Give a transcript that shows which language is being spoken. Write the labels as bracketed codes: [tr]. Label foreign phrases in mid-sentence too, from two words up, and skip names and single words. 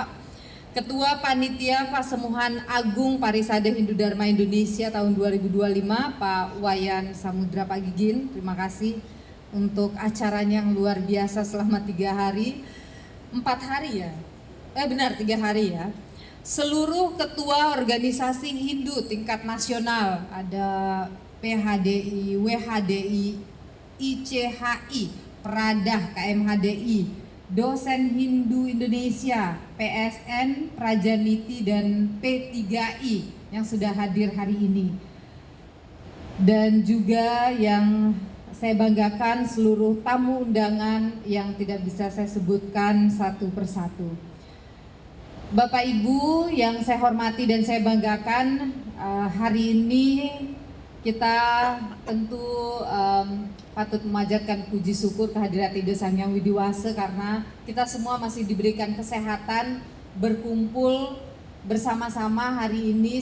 [id] Ketua Panitia Pasemuhan Agung Parisade Hindu Dharma Indonesia tahun 2025, Pak Wayan Samudra Pak Gigin, terima kasih untuk acaranya yang luar biasa selama 3 hari, 4 hari ya, 3 hari ya. Seluruh ketua organisasi Hindu tingkat nasional, ada PHDI, WHDI, ICHI, Pradah, KMHDI, Dosen Hindu Indonesia, PSN, Prajaniti, dan P3I yang sudah hadir hari ini. Dan juga yang saya banggakan seluruh tamu undangan yang tidak bisa saya sebutkan satu persatu. Bapak Ibu yang saya hormati dan saya banggakan, hari ini kita tentu patut memanjatkan puji syukur kehadirat Ide Sang Hyang Widiwasa karena kita semua masih diberikan kesehatan berkumpul bersama-sama hari ini.